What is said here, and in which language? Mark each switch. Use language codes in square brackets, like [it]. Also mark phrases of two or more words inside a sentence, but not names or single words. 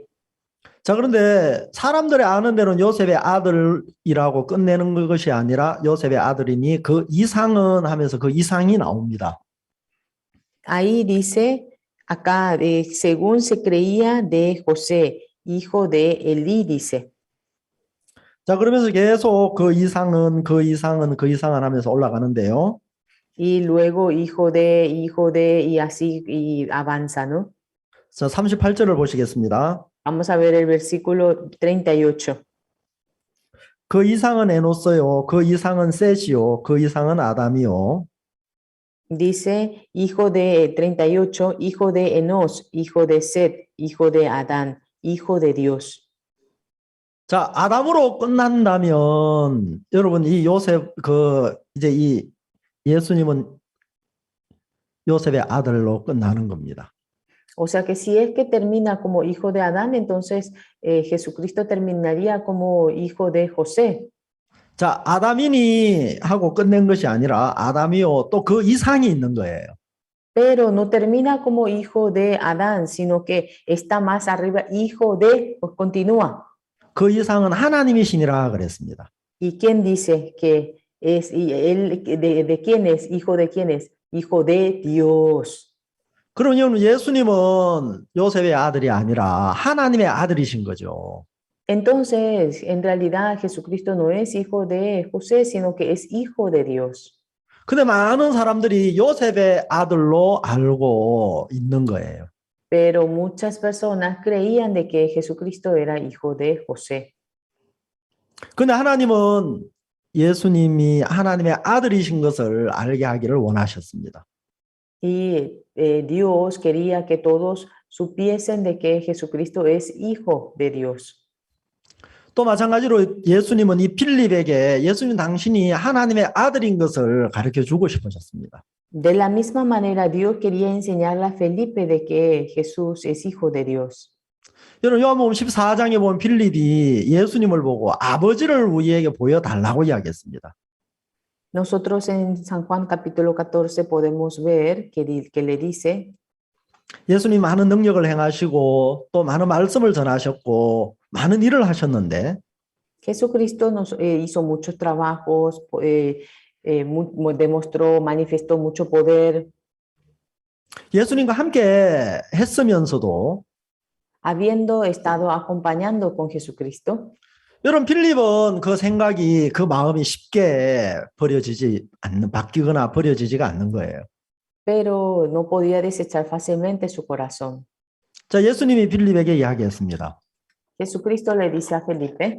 [ko] 자, 그런데 사람들의 아는 대로는 요셉의 아들이라고 끝내는 것이 아니라 요셉의 아들이니 그 이상은 하면서 그 이상이 나옵니다. [es] Ahí dice, acá, según se creía de José, hijo de Elí, dice. [ko] 자, 그러면서 계속 그 이상은 하면서 올라가는데요. [es] Y luego hijo de, y así y avanza, ¿no? [ko] 자, 38절을 보시겠습니다. [es] Vamos a ver el versículo 38. [ko] 그 이상은 에노스요, 그 이상은 셋이요, 그 이상은 아담이요. [es] Dice, hijo de 38, hijo de Enos, hijo de Set, hijo de Adán, hijo de Dios. [ko] 자, 아담으로 끝난다면 여러분 이 요셉 이제 이 예수님은 요셉의 아들로 끝나는 겁니다. [es] O sea que si es que termina como hijo de Adán, entonces Jesucristo terminaría como hijo de José. [ko] 자, 아담이니 하고 끝낸 것이 아니라 아담이요 또 그 이상이 있는 거예요. [es] Pero no termina como hijo de Adán, sino que está más arriba, hijo de, pues continúa. [ko] 그 이상은 하나님이시니라 그랬습니다. [es] ¿Y quién dice que es, y él, de quién es, hijo de quién es? Hijo de Dios. [ko] 그러면 예수님은 요셉의 아들이 아니라 하나님의 아들이신 거죠. [es] Entonces, en realidad Jesucristo no es hijo de José, sino que es hijo de Dios. [ko] 근데 많은 사람들이 요셉의 아들로 알고 있는 거예요. [es] Pero muchas personas creían de que Jesucristo era hijo de José. [ko] 근데 하나님은 예수님이 하나님의 아들이신 것을 알게 하기를 원하셨습니다. [es] Y Dios quería que todos supiesen de que Jesucristo es hijo de Dios. [ko] 또 마찬가지로 예수님은 이 필립에게 예수님 당신이 하나님의 아들인 것을 가르쳐 주고 싶으셨습니다. [es] De la misma manera, Dios quería enseñarle a Felipe de que Jesús es hijo de Dios. [ko] 여러분 요한복음 14장에 보면 필립이 예수님을 보고 아버지를 우리에게 보여달라고 이야기했습니다. [es] Nosotros en San Juan capítulo 14 podemos ver que le dice, [ko] 예수님 많은 능력을 행하시고 또 많은 말씀을 전하셨고 많은 일을 하셨는데 [es] Jesucristo nos hizo muchos trabajos, demostró, manifestó mucho poder. [ko] 예수님과 함께 했으면서도 [es] Habiendo estado acompañando con Jesucristo, [ko] 여러분 필립은 그 생각이 그 마음이 쉽게 바뀌거나 버려지지가 않는 거예요. [es] pero no podía desechar fácilmente su corazón. [ko] 자, 예수님이 필립에게 이야기했습니다. [es] Jesucristo le dice a Felipe,